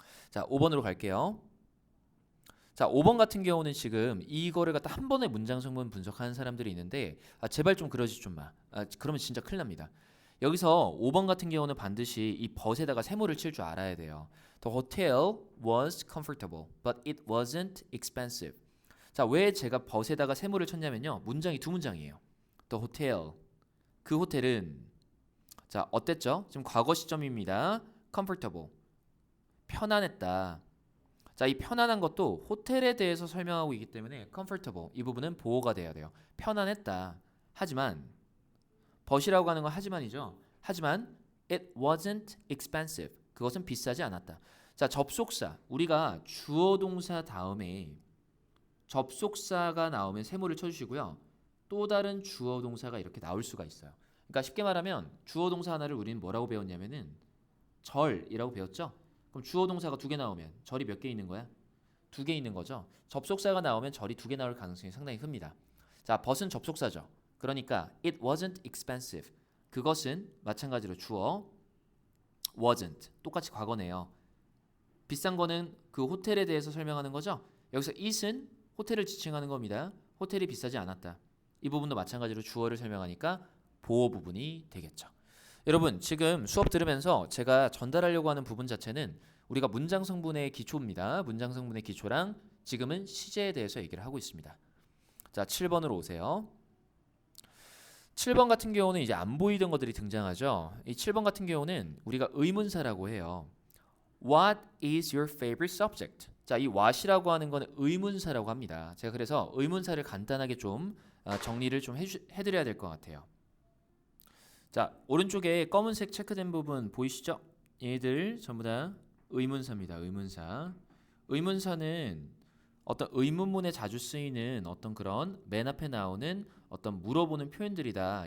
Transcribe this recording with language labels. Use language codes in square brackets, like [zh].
[ko] 자, 5번으로 갈게요. 자, 5번 같은 경우는 지금 이거를 갖다 한 번에 문장 성분 분석하는 사람들이 있는데 제발 좀 그러지 좀 마. 그러면 진짜 큰일 납니다. 여기서 5번 같은 경우는 반드시 이 벗에다가 세모를 칠 줄 알아야 돼요. [en] The hotel was comfortable, but it wasn't expensive. [ko] 자, 왜 제가 벗에다가 세모를 쳤냐면요. 문장이 두 문장이에요. The hotel. 그 호텔은 자, 어땠죠? 지금 과거 시점입니다. comfortable. 편안했다. 자, 이 편안한 것도 호텔에 대해서 설명하고 있기 때문에 comfortable 이 부분은 보호가 돼야 돼요. 편안했다. 하지만 벗이라고 하는 건 하지만이죠. 하지만 [en] it wasn't expensive. [ko] 그것은 비싸지 않았다. 자, 접속사. 우리가 주어 동사 다음에 접속사가 나오면 세모를 쳐주시고요. 또 다른 주어 동사가 이렇게 나올 수가 있어요. 그러니까 쉽게 말하면 주어 동사 하나를 우리는 뭐라고 배웠냐면은 절이라고 배웠죠. 그럼 주어 동사가 두 개 나오면 절이 몇 개 있는 거야? 두 개 있는 거죠. 접속사가 나오면 절이 두 개 나올 가능성이 상당히 큽니다. 자, but은 접속사죠. 그러니까 [en] it wasn't expensive. [ko] 그것은 마찬가지로 주어 wasn't. 똑같이 과거네요. 비싼 거는 그 호텔에 대해서 설명하는 거죠. 여기서 it은 호텔을 지칭하는 겁니다. 호텔이 비싸지 않았다. 이 부분도 마찬가지로 주어를 설명하니까 보어 부분이 되겠죠. 여러분 지금 수업 들으면서 제가 전달하려고 하는 부분 자체는 우리가 문장 성분의 기초입니다. 문장 성분의 기초랑 지금은 시제에 대해서 얘기를 하고 있습니다. 자, 7번으로 오세요. 7번 같은 경우는 이제 안 보이던 것들이 등장하죠. 이 7번 같은 경우는 우리가 의문사라고 해요. [en] What is your favorite subject? [ko] 자, 이 what이라고 하는 거는 의문사라고 합니다. 제가 그래서 의문사를 간단하게 좀 정리를 좀 해드려야 될 것 같아요. 자, 오른쪽에 검은색 체크된 부분 보이시죠? 얘들 전부 다 의문사입니다. 의문사. 의문사는 어떤 의문문에 자주 쓰이는 어떤 그런 맨 앞에 나오는 어떤 물어보는 표현들이다.